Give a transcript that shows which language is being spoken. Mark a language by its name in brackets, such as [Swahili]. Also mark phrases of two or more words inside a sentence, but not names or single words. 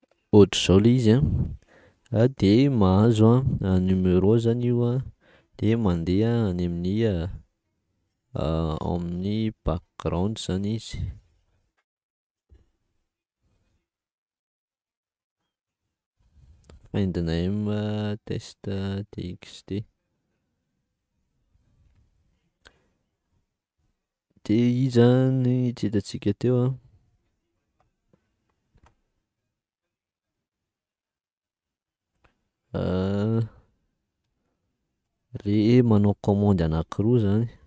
[Malagasy] Ohatr'izao le izy de mahazo numéro zany io de mandeha any amin'ny background zany izy. [English] Find name test txt [Malagasy] de i zany tsy hitantsika teo le manao commande anankiroa zany.